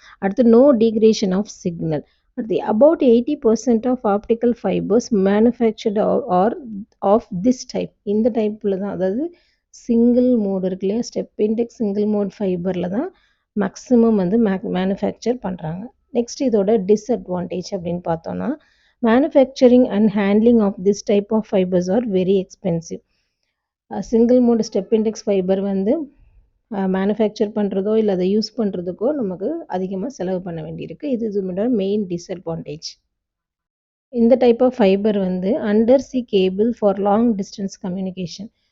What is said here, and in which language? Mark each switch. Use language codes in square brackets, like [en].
[en] அடுத்து no degradation of signal. அடுத்து about 80% of optical fibers manufactured are of this type. [ta] இந்த டைப்பில் தான், அதாவது சிங்கிள் மோடு இருக்கு இல்லையா, ஸ்டெப் இண்டெக்ஸ் சிங்கிள் மோட் ஃபைபரில் தான் மேக்ஸிமம் வந்து மேனுஃபேக்சர் பண்ணுறாங்க. நெக்ஸ்ட் இதோட டிஸ்அட்வான்டேஜ் அப்படின்னு பார்த்தோன்னா, [en] manufacturing and handling of this type of fibers are very expensive. [ta] Single mode step index fibre வந்து மேனுஃபேக்சர் பண்ணுறதோ இல்லை அதை யூஸ் பண்ணுறதுக்கோ நமக்கு அதிகமாக செலவு பண்ண வேண்டியிருக்கு. இது இதோட மெயின் டிஸ்அட்வான்டேஜ். இந்த டைப் ஆஃப் ஃபைபர் வந்து [en] Under sea cable for long distance communication.